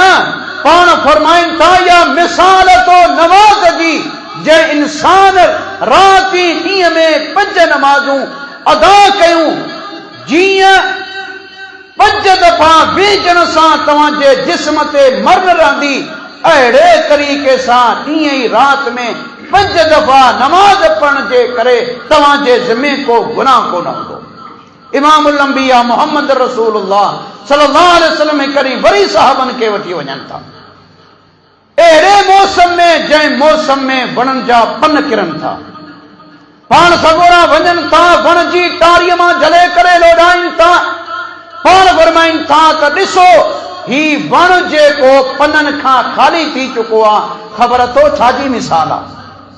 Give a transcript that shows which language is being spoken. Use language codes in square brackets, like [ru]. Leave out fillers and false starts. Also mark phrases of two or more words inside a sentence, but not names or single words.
[sd] पाण फरमाइनि था या मिसाल तो नमाज जी, जंहिं इंसान राति ॾींहं में 5 नमाज़ूं अदा कयूं, जीअं 5 दफ़ा वेझण सां तव्हांजे जिस्म ते मर रहंदी, अहिड़े तरीक़े सां ॾींहं ई राति में 5 दफ़ा नमाज पढ़ण जे करे तव्हांजे ज़िमे को गुनाह कोन हूंदो। इमामुल अंबिया मोहम्मद रसूलुल्लाह [ar] صلى الله عليه وسلم [sd] करी वरी साहबन खे वठी वञनि था अहिड़े मौसम में जंहिं मौसम में वणनि जा पन किरनि था, पाण सगोरा वञनि था, वण जी टारीअ मां जले करे लोॾाइनि था। पाण फरमाइनि था त ॾिसो ही वण जेको पननि खां ख़ाली थी चुको आहे, ख़बर अथव छाजी मिसाल आहे?